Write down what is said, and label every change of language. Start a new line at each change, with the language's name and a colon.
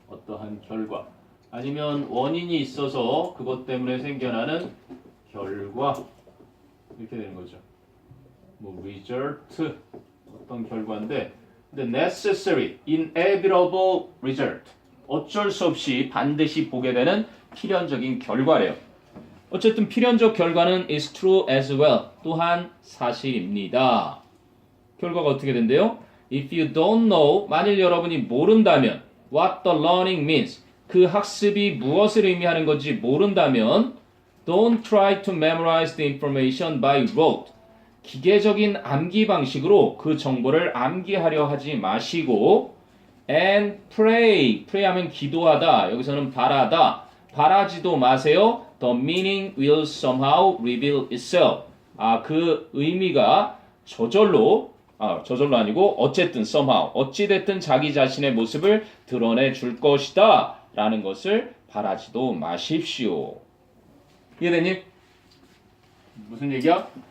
Korean: 어떠한 결과. 아니면 원인이 있어서 그것 때문에 생겨나는 결과. 이렇게 되는 거죠. 뭐 result. 어떤 결과인데 근데
English: necessary, inevitable result.
Korean: 어쩔 수 없이 반드시 보게 되는 필연적인 결과래요. 어쨌든 필연적 결과는
English: is true as well.
Korean: 또한 사실입니다. 결과가 어떻게 된대요?
English: If you don't know,
Korean: 만일 여러분이 모른다면
English: what the learning means,
Korean: 그 학습이 무엇을 의미하는 건지 모른다면
English: don't try to memorize the information by rote.
Korean: 기계적인 암기 방식으로 그 정보를 암기하려 하지 마시고
English: and pray.
Korean: pray 하면 기도하다. 여기서는 바라다. 바라지도 마세요.
English: The meaning will somehow reveal itself.
Korean: 그 의미가 저절로 아니고 어쨌든 somehow 어찌됐든 자기 자신의 모습을 드러내 줄 것이다 라는 것을 바라지도 마십시오. 이해되니? 무슨 얘기야?